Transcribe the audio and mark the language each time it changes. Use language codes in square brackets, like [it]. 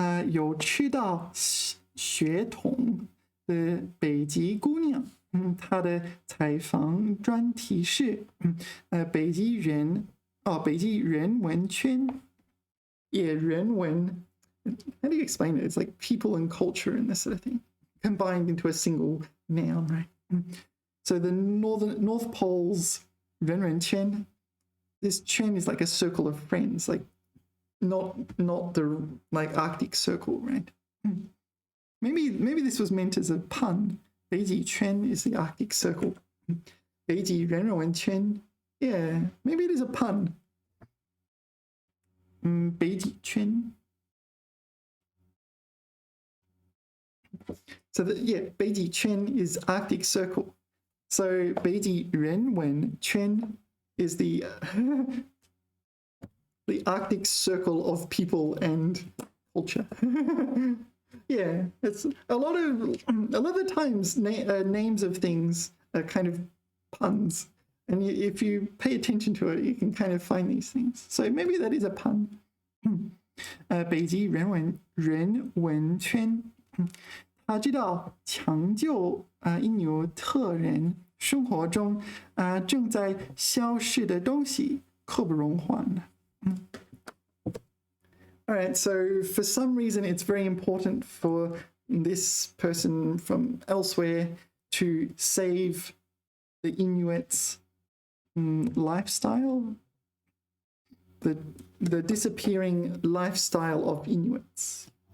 [zh] 有吃到血统的北极姑娘，她的采访专题是北极人文圈，也人文。 [en] How do you explain it? It's like people and culture and this sort of thing combined into a single noun, right? So the North Pole's 人文圈, this圈is like a circle of friends, like not the like Arctic Circle, right? Maybe this was meant as a pun. 北极圈 is the Arctic Circle. 北极人文圈 yeah, maybe it is a pun. 北极圈 So yeah, 北极圈 is Arctic Circle. So 北极人文圈 is the Arctic Circle of people and culture. Yeah, it's a lot of the times names of things are kind of puns, and if you pay attention to it, you can kind of find these things. So maybe that is a pun. [zh] 北极人文圈，他知道抢救因纽特人生活中正在消失的东西，刻不容缓。 [en] All right, so for some reason, it's very important for this person from elsewhere to save the Inuits' lifestyle, the disappearing lifestyle of Inuits.